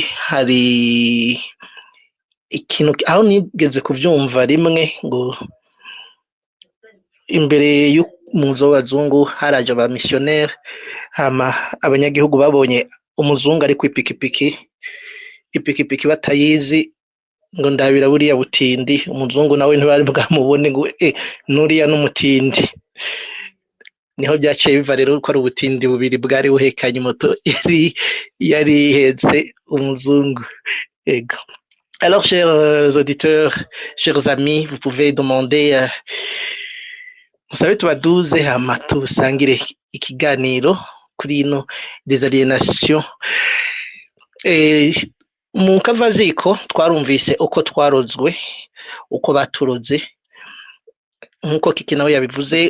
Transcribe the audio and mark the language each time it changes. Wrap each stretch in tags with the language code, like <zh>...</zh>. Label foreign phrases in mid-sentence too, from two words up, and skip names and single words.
<rn>Hari ikintu aho nigeze kuvyumva rimwe, ngo imbere y'umuzo w'abazungu haraje aba missionnaire, hama abanyagihugu babonye umuzungu ari kw'ipikipiki, ipikipiki batayizi, ngo ndabira buriya butindi. Umuzungu nawe ntibari bwamubone, ngo nuriya n'umutindi. Niho byaciye biva rero ko ari ubutindi bubiri bwari buhekanye moto yari ihetse umuzungu. Ego.</rn> <fr>Alors, chers auditeurs, chers amis, vous pouvez demander,</fr> <rn>musabe tubaduze hama tusangire ikiganiro kuri ino</rn> <fr>des aliénations.</fr> <rn>Mu kavaziko twarumvise uko twarozwe, uko baturoze, nkuko Kiki nawe yabivuze.</rn>